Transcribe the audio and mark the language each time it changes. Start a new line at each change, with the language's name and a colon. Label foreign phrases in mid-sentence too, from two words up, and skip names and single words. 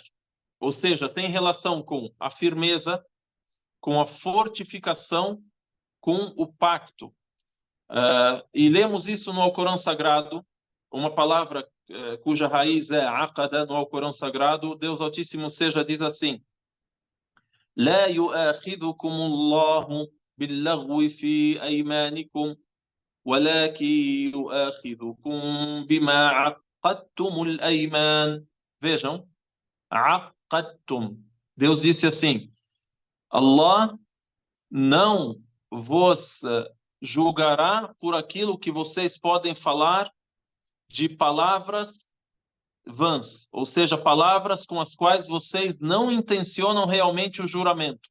Portuguese: Ou seja, tem relação com a firmeza, com a fortificação, com o pacto. E lemos isso no Alcorão Sagrado, uma palavra cuja raiz é aqada no Alcorão Sagrado. Deus Altíssimo seja diz assim:
Arabic: لا يؤاخذكم الله باللغو في أيمانكم ولكن يؤاخذكم بما عقدتم الأيمان.
Portuguese: Vejam, عقدتم. Deus disse assim: Allah não vos julgará por aquilo que vocês podem falar de palavras vãs, ou seja, palavras com as quais vocês não intencionam realmente o juramento.